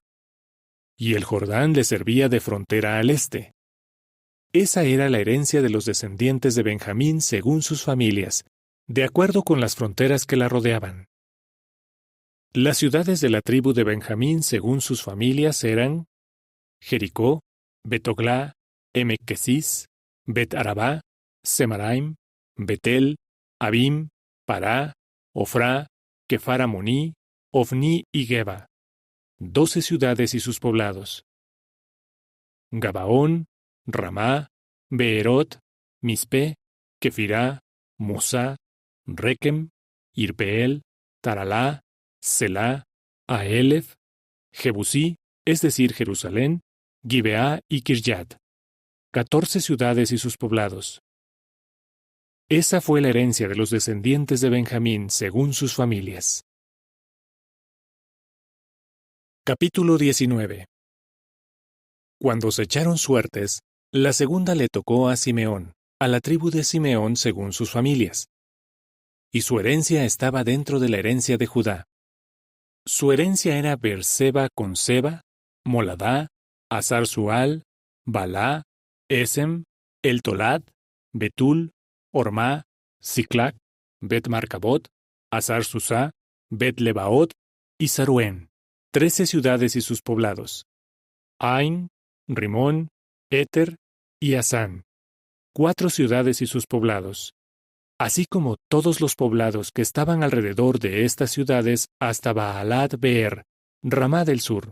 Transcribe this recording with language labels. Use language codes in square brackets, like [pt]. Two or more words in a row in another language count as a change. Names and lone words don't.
[es] Y el Jordán le servía de frontera al este. Esa era la herencia de los descendientes de Benjamín según sus familias, de acuerdo con las fronteras que la rodeaban. Las ciudades de la tribu de Benjamín según sus familias eran Jericó, Bet-Oglá, Emek-Kesis, Bet-Arabá, Semaraim, Betel, Abim, Pará, Ofrá, Kefar Amoní, Ofni y Geba. 12 ciudades y sus poblados. Gabaón, Ramá, Beerot, Mispe, Kefirá, Mosá, Rekem, Irpeel, Taralá, Selá, Aelef, Jebusí, es decir, Jerusalén, Gibeá y Kiryat. 14 ciudades y sus poblados. Esa fue la herencia de los descendientes de Benjamín según sus familias. Capítulo 19. Cuando se echaron suertes, la segunda le tocó a Simeón, a la tribu de Simeón según sus familias. Y su herencia estaba dentro de la herencia de Judá. Su herencia era Beerseba con Seba, Moladá, Hazar-Sual, Balá, Esem, El-Tolad, Betul, Ormá, Siclac, Bet-Marcabot, Hazar-Susá, Bet-Lebaot y Saruén, 13 ciudades y sus poblados. Ain, Rimón, Éter y Asán, 4 ciudades y sus poblados, así como todos los poblados que estaban alrededor de estas ciudades hasta Baalat Beer, Ramá del sur.